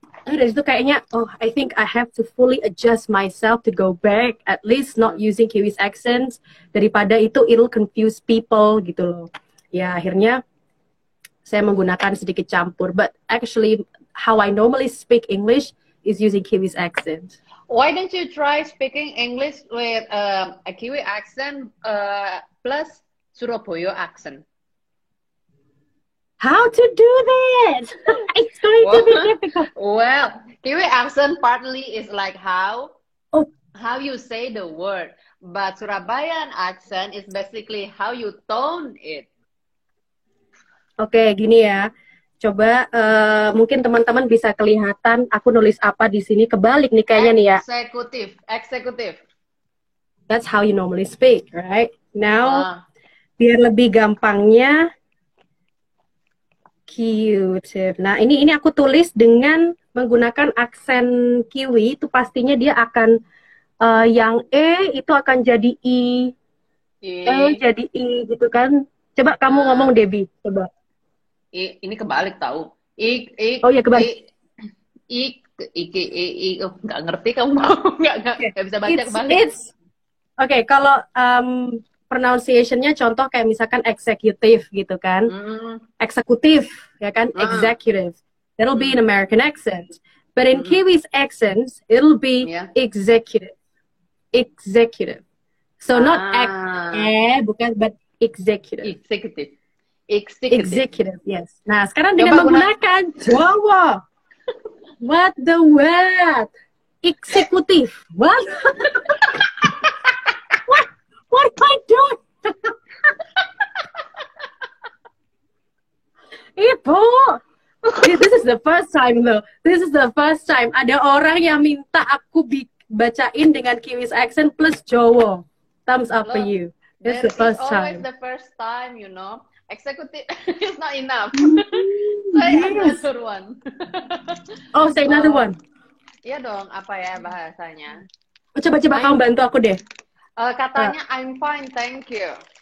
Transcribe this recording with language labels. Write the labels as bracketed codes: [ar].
[id] Dari situ kayaknya, [en] I think I have to fully adjust myself to go back, at least not using Kiwi's accents. [id] Daripada itu [en] it'll confuse people [id] gitu loh. Ya akhirnya saya menggunakan sedikit campur. [en] But actually, how I normally speak English is using Kiwi's accent. Why don't you try speaking English with a Kiwi accent plus Surabaya accent? How to do that? It's going to be difficult. Well, Kiwi accent partly is like how you say the word, but Surabayan accent is basically how you tone it. [id] Oke, gini ya. Coba mungkin teman-teman bisa kelihatan aku nulis apa di sini, kebalik nih kayaknya nih ya. Eksekutif. [en] That's how you normally speak, right? [id] Now, biar lebih gampangnya Q-tip. Nah, ini aku tulis dengan menggunakan aksen Kiwi, itu pastinya dia akan yang E itu akan jadi I. E jadi I gitu kan. Coba kamu ngomong Debbie, coba. Ini kebalik tahu. Oh ya kebalik. Nggak ngerti kamu nggak bisa baca kebalik. Oke, kalau pronunciation-nya contoh kayak misalkan executive gitu kan. Eksekutif ya kan, executive. [en] That'll be an American accent. But in Kiwi's accents, it'll be executive. Executive. So not bukan, but executive. Executive, yes. [id] Nah, sekarang dengan menggunakan Jawa. [en] What the what? Eksekutif. What? What am I doing? Ibu, this is the first time though. This is the first time [id] ada orang yang minta aku bacain dengan [en] Kiwi's accent plus Jawa. Thumbs up for you. This is the first time. Always the first time, you know. Executive is not enough. Say another one. Oh, say another one. [id] Iya dong, apa ya bahasanya? Coba kamu bantu aku deh. Katanya [en] I'm fine, thank you.